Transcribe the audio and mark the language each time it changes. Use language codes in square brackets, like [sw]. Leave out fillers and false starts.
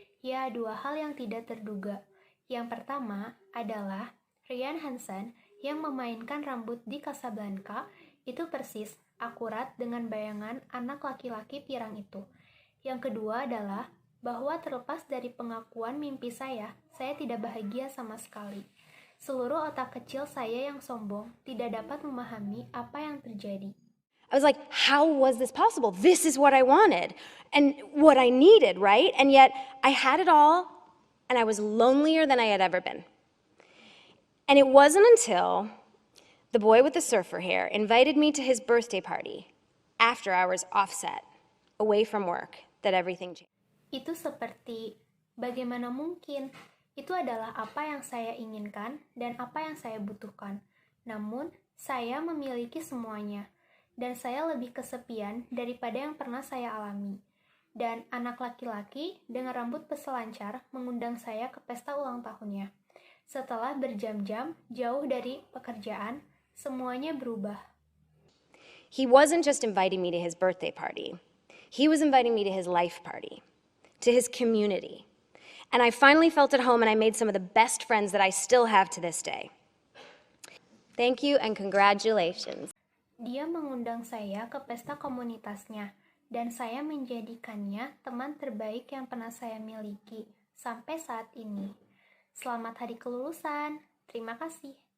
[id] Ya, dua hal yang tidak terduga. Yang pertama adalah Ryan Hansen yang memainkan rambut di Casablanca itu persis, akurat dengan bayangan anak laki-laki pirang itu. Yang kedua adalah bahwa terlepas dari pengakuan mimpi saya tidak bahagia sama sekali. Seluruh otak kecil saya yang sombong tidak dapat memahami apa yang terjadi. [en] I was like, how was this possible? This is what I wanted and what I needed, right? And yet I had it all and I was lonelier than I had ever been. And it wasn't until the boy with the surfer hair invited me to his birthday party after hours offset, away from work, that everything changed. [id] Itu seperti, bagaimana mungkin? Itu adalah apa yang saya inginkan dan apa yang saya butuhkan. Namun, saya memiliki semuanya. Dan saya lebih kesepian daripada yang pernah saya alami. Dan anak laki-laki dengan rambut peselancar mengundang saya ke pesta ulang tahunnya. Setelah berjam-jam jauh dari pekerjaan, semuanya berubah. [en] He wasn't just inviting me to his birthday party. He was inviting me to his life party, to his community. And I finally felt at home and I made some of the best friends that I still have to this day. Thank you and congratulations. [id] Dia mengundang saya ke pesta komunitasnya, dan saya menjadikannya teman terbaik yang pernah saya miliki sampai saat ini. Selamat hari kelulusan. Terima kasih.